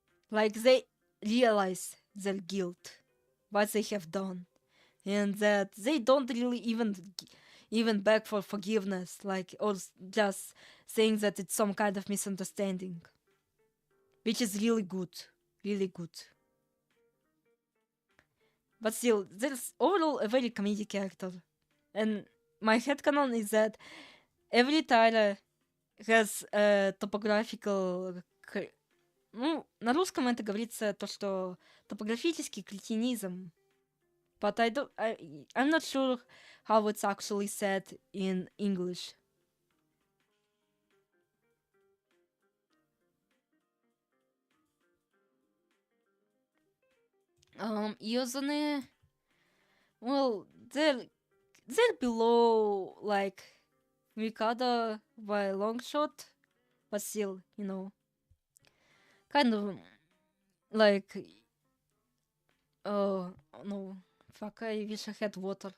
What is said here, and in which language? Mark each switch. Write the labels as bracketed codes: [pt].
[en] Like they realize their guilt, what they have done, and that they don't really even beg for forgiveness, like or just saying that it's some kind of misunderstanding, which is really good, really good. But still, there's overall a very comedic character, and my headcanon is that every title has a topographical. [ru] Ну, на русском это говорится то, что топографический кретинизм. [en] But I'm not sure how it's actually said in English. Yozune, well, they're below like Mikado by a long shot, but still, kind of like oh no, fuck! I wish I had water.